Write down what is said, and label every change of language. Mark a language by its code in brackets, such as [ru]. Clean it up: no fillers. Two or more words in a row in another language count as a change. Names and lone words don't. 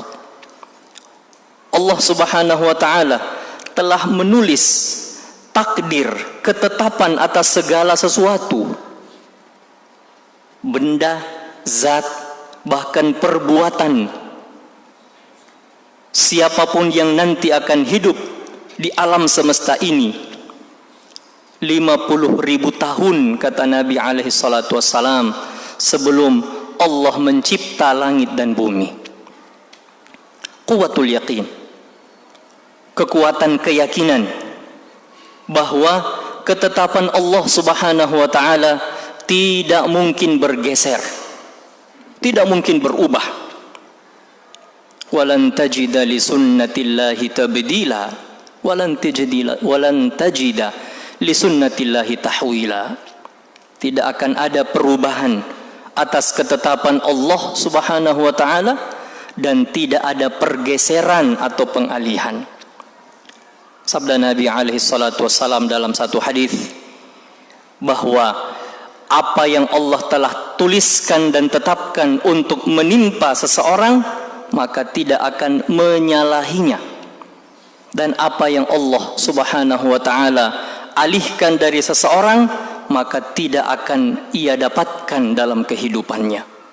[id] Allah [ar] سبحانه وتعالى [id] telah menulis takdir, ketetapan atas segala sesuatu, benda, zat, bahkan perbuatan siapapun yang nanti akan hidup di alam semesta ini 50.000 tahun, kata Nabi [ar] عليه الصلاة والسلام, [id] sebelum Allah mencipta langit dan bumi. [ar] قوة اليقين, [id] kekuatan keyakinan bahwa ketetapan Allah [ar] سبحانه وتعالى [id] tidak mungkin bergeser, tidak mungkin berubah. [ar] ولن تجد لسنة الله تبديلا ولن تجد لسنة الله تحويلا. [id] Tidak akan ada perubahan atas ketetapan Allah [ar] سبحانه وتعالى [id] dan tidak ada pergeseran atau pengalihan. Sabda Nabi [ar] عليه الصلاة والسلام [id] dalam satu hadis bahwa apa yang Allah telah tuliskan dan tetapkan untuk menimpa seseorang, maka tidak akan menyalahinya, dan apa yang Allah [ar] سبحانه وتعالى [id] alihkan dari seseorang, maka tidak akan ia dapatkan dalam kehidupannya.